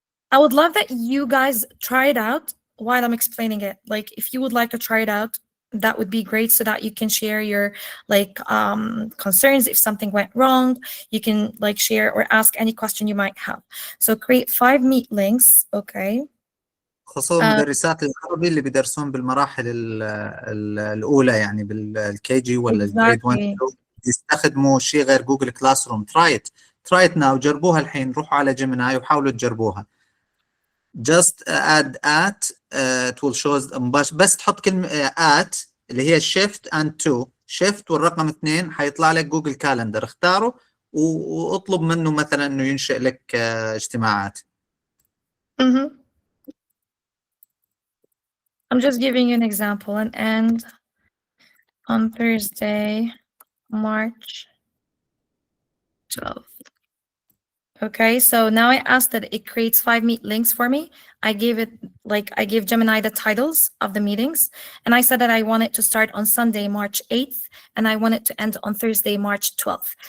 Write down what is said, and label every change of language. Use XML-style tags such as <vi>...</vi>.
<en>I would love that you guys try it out while I'm explaining it. Like if you would like to try it out, that would be great, so that you can share your like concerns if something went wrong. You can like share or ask any question you might have. So create 5 meet links, okay?</en> <ar>خصوصا مدرسات العربي اللي بيدرسون بالمراحل الأولى، يعني بالكي جي ولا الجريد 1 يستخدموا شيء غير جوجل كلاس روم.</ar> <en>try it now،</en> <ar>جربوها الحين، روحوا على جيميناي وحاولوا تجربوها.</ar> <en>just add it will show</en> <ar>بس تحط كلمة اللي هي</ar> <en>shift and 2 shift</en> <ar>والرقم 2 حيطلع لك جوجل كالندر، اختاره واطلب منه مثلا انه ينشئ لك اجتماعات.</ar> <en>I'm just giving you an example. And end on Thursday, March 12th. Okay, so now I asked that it creates 5 meet links for me. I gave Gemini the titles of the meetings, and I said that I want it to start on Sunday, March 8th, and I want it to end on Thursday, March 12th.</en>